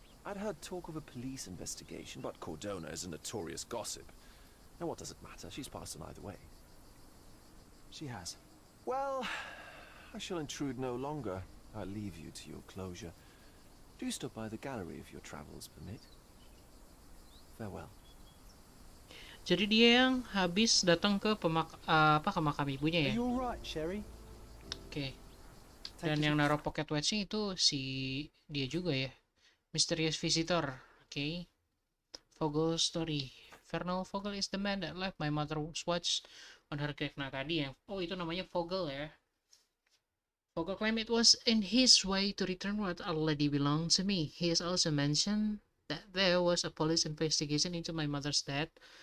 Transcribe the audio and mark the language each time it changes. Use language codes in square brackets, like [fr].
[en] I'd heard talk of a police investigation, but Cordona is a notorious gossip. And what does it matter? She's passed on either way. She has. Well, I shall intrude no longer. I'll leave you to your closure. Do stop by the gallery if your travels permit. Farewell. [id] Jadi dia yang habis datang ke ke makam ibunya ya. [en] Are you all right, Sherry? Oke. [id] Dan yang naruh pocket watch-nya itu si dia juga ya. [en] Mysterious visitor. Oke. Vogel story. Vernal Vogel is the man that left my mother's watch on her grave. [id] Nah tadi yang itu namanya Vogel ya. [en] Vogel claimed it was in his way to return what already belonged to me. He has also mentioned that there was a police investigation into my mother's death.